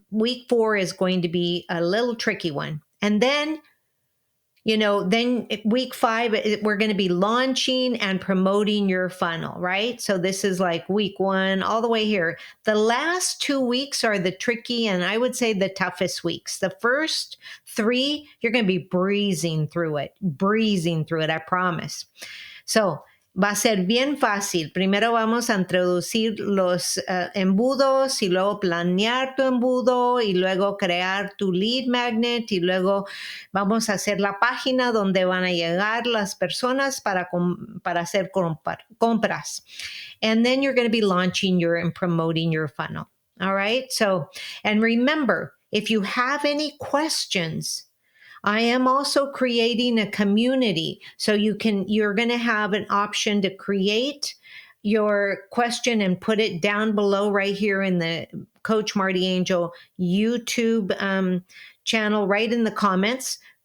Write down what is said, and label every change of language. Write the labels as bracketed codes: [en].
[en] Week 4 is going to be a little tricky one. And then then week 5, we're going to be launching and promoting your funnel, right? So this is like week 1 all the way here. The last 2 weeks are the tricky, and I would say the toughest weeks. The first 3, you're going to be breezing through it, I promise. [es] So va a ser bien fácil. Primero vamos a introducir los embudos y luego planear tu embudo y luego crear tu lead magnet y luego vamos a hacer la página donde van a llegar las personas para hacer compras. [en] And then you're going to be launching and promoting your funnel. All right. So, and remember, if you have any questions, I am also creating a community. So you're going to have an option to create your question and put it down below right here in the Coach Marti Ange YouTube channel, right in the comments.